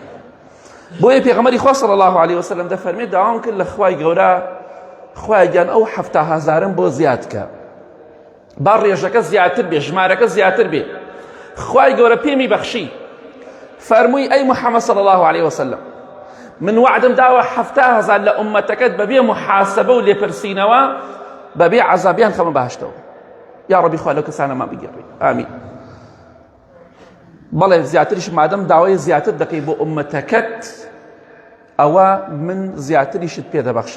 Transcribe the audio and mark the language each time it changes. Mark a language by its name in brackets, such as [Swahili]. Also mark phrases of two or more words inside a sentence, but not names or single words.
[Central Kurdish] بۆیە پێغەمبەری خوا [Arabic] صلی الله عليه وسلم [Central Kurdish] دەفەرمێت داوام کرد لە خوای گەورە، خوایان ئەو 7,000م بۆ زیاد کە، با ڕێژەکە زیاتر بێ، ژمارەکە زیاتر بێ. خوای گەورە پێمی بەخشی، فەرمووی ئەی محەممەد [Arabic] صلی الله عليه وسلم، [Central Kurdish] من وعدم داوە 7,000 لە ئومەتەکەت بەبێ محاسبە و لێپرسینەوە بەبێ عەزابیان خەمە بەهەشتەوە. یا ڕەبی خوا لەو کەسانەمان بگێڕی، ئامین. بەڵێ زیاتریش مادەم داوای زیاتر دەکەی بۆ ئومەتەکەت، ئەوە من زیاتریشت پێ دەبەخشم.